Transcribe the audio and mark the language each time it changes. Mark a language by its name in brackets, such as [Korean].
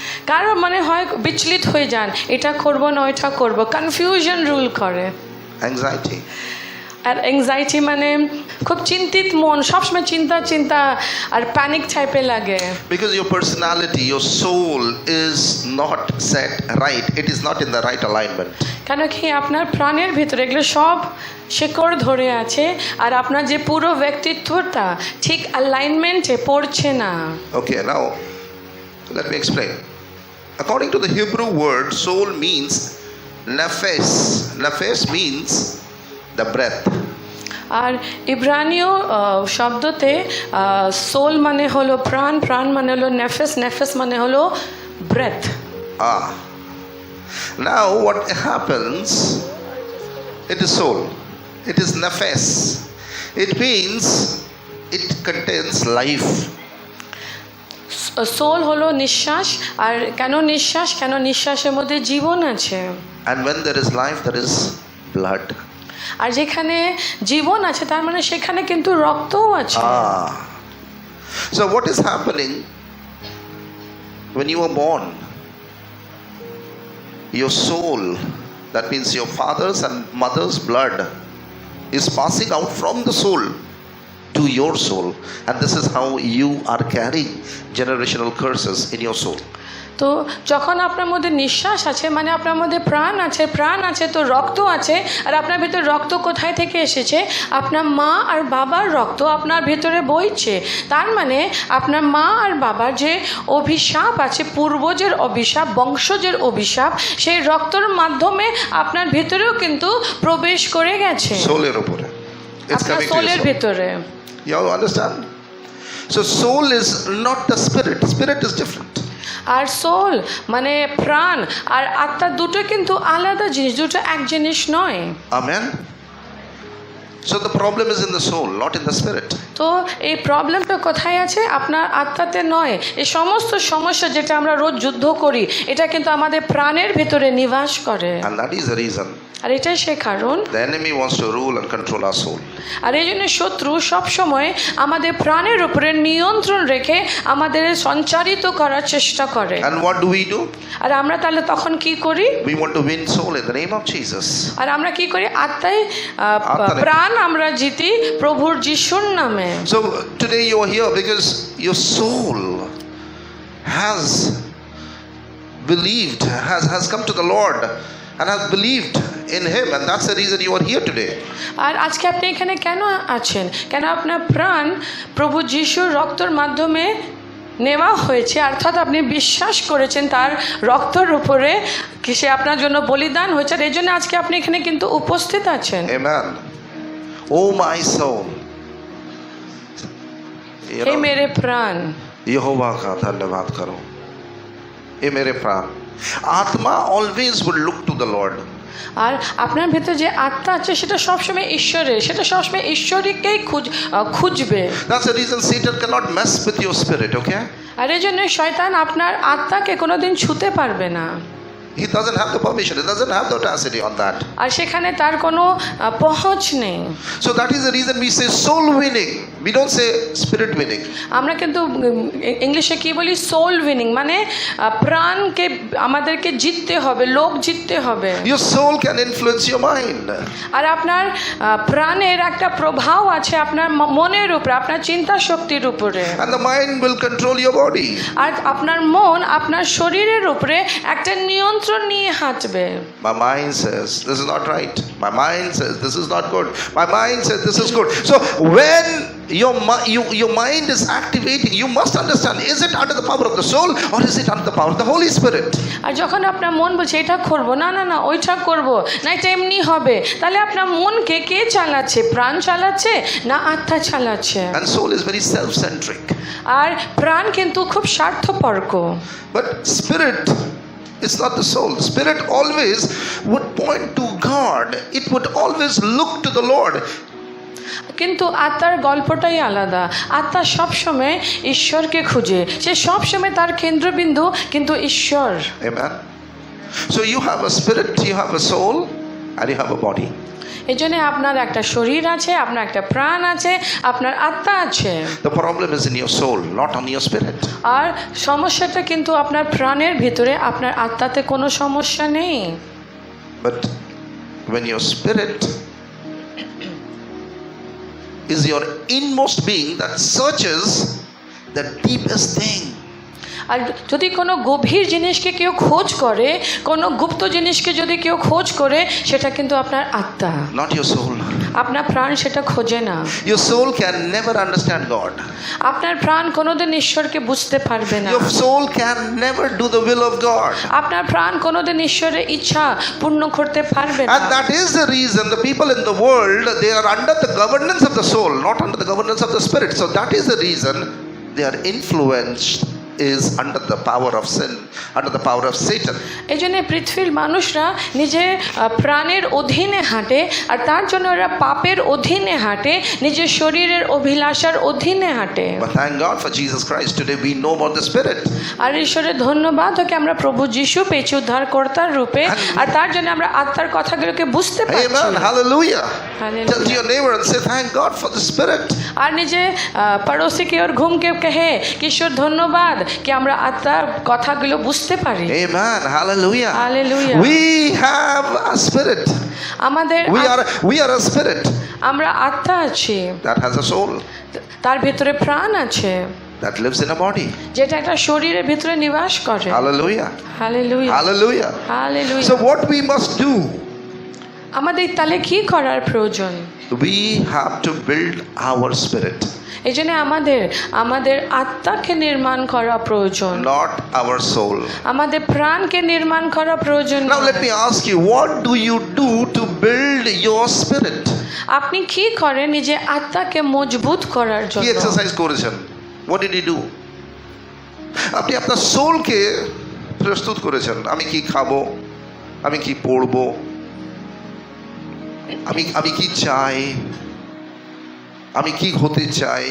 [Bangla] কারো মনে হয় বিচলিত হয়ে যান, এটা করব না ওইটা করব, কনফিউশন রুল করে। [English] Anxiety. [Bangla] আর অ্যাংজাইটি মানে খুব চিন্তিত মন, সবসময় চিন্তা আর প্যানিক টাইপের লাগে। [English] Because your personality, your soul is not set right. It is not in the right alignment. [Bangla] কেন কি আপনার প্রাণের ভিতরে এগুলো সব শেকড় ধরে আছে আর আপনার যে পুরো ব্যক্তিত্বটা ঠিক অ্যালাইনমেন্টে পড়ছে না। [English] Okay, now let me explain. According to the Hebrew word, soul means nefesh. Nefesh means the breath. [Bangla] আর ইব্রানীয় শব্দতে soul মানে হলো প্রাণ, প্রাণ মানে হলো নেফেস, নেফেস মানে হলো breadth. [English] Now what happens? It is soul. It is nefesh. It means it contains life. [Bangla] Soul হলো নিঃশ্বাস। আর কেন নিঃশ্বাস? কেন নিঃশ্বাসের মধ্যে জীবন আছে। [English] And when there is life, there is blood. [Bangla] আর যেখানে জীবন আছে তার মানে সেখানে কিন্তু রক্তও আছে। [English] So what is happening when you were born? Your soul, that means your father's and mother's blood, is passing out from the soul to your soul, and this is how you are carrying generational curses in your soul. [Bangla] তো যখন আপনার মধ্যে নিঃশ্বাস আছে মানে আপনার মধ্যে প্রাণ আছে, প্রাণ আছে তো রক্ত আছে। আর আপনার ভিতরে রক্ত কোথায় থেকে এসেছে? আপনার মা আর বাবার রক্ত আপনার ভিতরে বইছে। তার মানে আপনার মা আর বাবার যে অভিশাপ আছে, পূর্বজের অভিশাপ, বংশজের অভিশাপ, সেই রক্তের মাধ্যমে আপনার ভিতরেও কিন্তু প্রবেশ করে গেছে সোলের উপরে, আপনার সোলের ভিতরে। [English] You understand? So soul is not the spirit. Spirit is different. [Bangla] আর soul মানে প্রাণ আর আত্মা দুটো কিন্তু আলাদা জিনিস, দুটো এক জিনিস নয়। [English] Amen. So the problem is in the soul, not in the spirit. [Bangla] তো এই প্রবলেমটা কোথায় আছে? আপনার আত্মাতে নয়। এই সমস্ত সমস্যা যেটা আমরা রোজ যুদ্ধ করি, এটা কিন্তু আমাদের প্রাণের ভিতরে নিবাস করে। [English] And that is the reason [Bangla] আর এটাই সে কারণ, [English] The enemy wants to rule and control our soul. [Bangla] আর এই জন্য শত্রু সবসময় আমাদের প্রাণের উপরে নিয়ন্ত্রণ রেখে আমাদের সঞ্চারিত করার চেষ্টা করে। [English] And what do? [Bangla] আর আমরা তাহলে তখন কি করি? [English] We want to win soul in the name of Jesus. [Bangla] আর আমরা কি করি? আত্মায় আত্মায় প্রাণ আমরা জিতি প্রভুর যিশুর নামে। [English] So today you are here because your soul has believed, has come to the Lord and has believed in Him, and that's the reason you are here today. [Bangla] আর আজকে আপনি এখানে কেন আছেন? কেন আপনার প্রাণ প্রভু যিশুর রক্তের মাধ্যমে নেওয়া হয়েছে, অর্থাৎ আপনি বিশ্বাস করেছেন তার রক্তের উপরে কি সে আপনার জন্য বলিদান হয়েছে, আর এই জন্য আজকে আপনি এখানে কিন্তু উপস্থিত আছেন। [English] Amen. Oh my soul. [Hindi] হে মেরে প্রাণ, यहोवा का धन्यवाद करो. हे मेरे प्राण. [English] Atma always would look to the Lord. [Bangla] আর আপনার ভেতরে যে আত্মা আছে সেটা সবসময় ঈশ্বরের, সেটা সবসময় ঈশ্বরকেই খুঁজবে। [English] That's the reason Satan cannot mess with your spirit, okay? [Bangla] আর এই জন্য শয়তান আপনার আত্মাকে কোনোদিন ছুঁতে পারবে না। [English] He doesn't have the permission, he doesn't have the audacity on that. [Bangla] আর সেখানে তার কোনো পहुंच নেই। [English] So that is the reason we say soul winning. We don't say spirit winning. [Bangla] আমরা কিন্তু ইংলিশে কি বলি? সোল উইনিং, মানে প্রাণকে আমাদেরকে জিততে হবে, লোক জিততে হবে। [English] Your soul can influence your mind. [Bangla] আর আপনার প্রাণের একটা প্রভাব আছে আপনার মনের উপরে, আপনার চিন্তা শক্তির উপরে। [English] And the mind will control your body. [Bangla] আর আপনার মন আপনার শরীরের উপরে একটা নিয়ন্ত্রণ নিয়ে হাঁটবে। [English] My mind says this is not right. My mind says this is not good. My mind says this is good. So when your mind is activating, you must understand, is it under the power of the soul or is it under the power of the Holy Spirit? [Bangla] আর যখন আপনার মন বলছে এটা করবো, না না না ওইটা করবো না, এটা এমনি হবে, তাহলে আপনার মনকে কে চালাচ্ছে? প্রাণ চালাচ্ছে না আত্মা চালাচ্ছে? [English] And soul is very self-centric. [Bangla] আর প্রাণ কিন্তু খুব স্বার্থপরক। [English] But spirit, it's not the soul. Spirit always would point to God. It would always look to the Lord. [Bangla] কিন্তু আত্মার গল্পটাই আলাদা। আত্মা সবসময় ঈশ্বরকে খুঁজে, সে সবসময় তার কেন্দ্রবিন্দু কিন্তু ঈশ্বর। [English] Amen. So you have a spirit, you have a soul, and you have a body. [Bangla] এই জন্য আপনার একটা শরীর আছে, আপনার একটা প্রাণ আছে, আপনার আত্মা আছে। [English] The problem is in your soul, not on your spirit. [Bangla] আর সমস্যাটা কিন্তু আপনার প্রাণের ভিতরে, আপনার আত্মাতে কোনো সমস্যা নেই। [English] But when your spirit is your inmost being that searches the deepest thing. [Bangla] আর যদি কোনো গভীর জিনিসকে কেউ খোঁজ করে, কোনো গুপ্ত জিনিসকে যদি কেউ খোঁজ করে, সেটা কিন্তু আপনার আত্মা, [English] Not your soul. [Bangla] আপনার প্রাণ সেটা খোঁজে না। [English] Your soul can never understand God. [Bangla] আপনার প্রাণ কোনোদিন ঈশ্বরকে বুঝতে পারবে না। [English] Your soul can never do the will of God. [Bangla] আপনার প্রাণ কোনোদিন ঈশ্বরের ইচ্ছা পূর্ণ করতে পারবে না। [English] And that is the reason the people in the world, they are under the governance of the soul, not under the governance of the spirit. So that is the reason they are influenced is under the power of sin, under the power of Satan. [Bangla] এই জন্য পৃথিবীর মানুষরা নিজের প্রাণের অধীনে হাঁটে, আর তার জন্য ওরা পাপের অধীনে হাঁটে, নিজের শরীরের অভিলাষার অধীনে হাঁটে। [English] But thank God for Jesus Christ. Today we know about the Spirit. [Bangla] আর ঈশ্বরের ধন্যবাদ হোক আমরা প্রভু যিশু পেয়েছি উদ্ধারকর্তার রূপে, আর তার জন্য আমরা আত্মার কথাগুলোকে বুঝতে পারছি। [English] Amen. Hallelujah. Hallelujah. Tell to your neighbor and say thank God for the Spirit. [Bangla] আর নিজে [Hindi] পড়োসি কে ওর ঘুমকে কহে কি [Bangla] ঈশ্বর ধন্যবাদ কি আমরা আত্মার কথাগুলো বুঝতে পারি। [English] Amen. Hallelujah. Hallelujah. We have a spirit. [Bangla] আমাদের [English] We are a spirit [Bangla] আমরা আত্মা আছি, [English] that has a soul, [Bangla] তার ভিতরে প্রাণ আছে, [English] that lives in a body. [Bangla] যেটা একটা শরীরের ভিতরে নিবাস করে। [English] Hallelujah. Hallelujah, Hallelujah. Hallelujah. So what we must do, [Bangla] আমাদের তাহলে কি করার প্রয়োজন? [English] we have to build our spirit, [Bangla] এই জন্য আমাদের আত্মাকে নির্মাণ করা প্রয়োজন, [English] not our soul. [Bangla] আমাদের প্রাণকে নির্মাণ করা প্রয়োজন। [English] Now let me ask you, what do you do to build your spirit? [Bangla] আপনি কি করেন নিজে আত্মাকে মজবুত করার কি জন্য? এক্সারসাইজ করেছেন? [English] What did he do? [Bangla] আপনি আপনার সোলকে প্রস্তুত করেছেন, আমি কি খাবো, আমি কি পড়বো, আমি কি চাই, আমি কি হতে চাই।